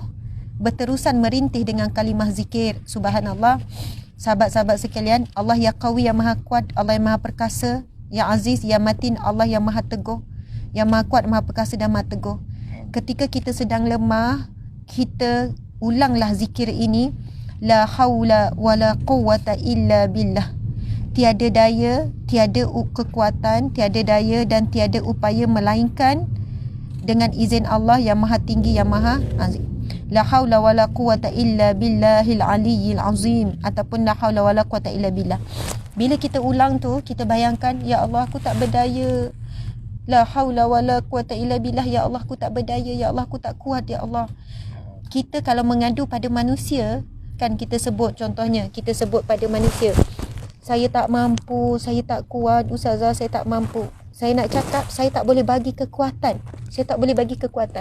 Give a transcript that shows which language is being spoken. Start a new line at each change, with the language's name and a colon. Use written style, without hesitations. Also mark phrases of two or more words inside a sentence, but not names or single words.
Malay: Berterusan merintih dengan kalimah zikir. Subhanallah. Sahabat-sahabat sekalian, Allah
Arabic: يا قوي,
Malay: yang maha kuat, Allah yang maha perkasa,
Arabic: يا عزيز، يا متين,
Malay: Allah yang maha teguh, yang maha kuat, maha perkasa dan maha teguh. Ketika kita sedang lemah, kita ulanglah zikir ini.
Arabic: لا حول ولا قوة إلا بالله.
Malay: Tiada daya, tiada kekuatan, tiada daya dan tiada upaya melainkan dengan izin Allah yang maha tinggi, yang maha azim.
Arabic: لا حول ولا قوة إلا بالله العلي العظيم, ataupun لا حول ولا قوة إلا بالله.
Malay: Bila kita ulang tu, kita bayangkan, ya Allah aku tak berdaya.
Arabic: لا حول ولا قوة إلا بالله,
Malay: ya Allah aku tak berdaya, ya Allah aku tak kuat, ya Allah. Kita kalau mengadu pada manusia, kan kita sebut, contohnya kita sebut pada manusia, saya tak mampu, saya tak kuat, ustazah saya tak mampu. Saya nak cakap, saya tak boleh bagi kekuatan. Saya tak boleh bagi kekuatan.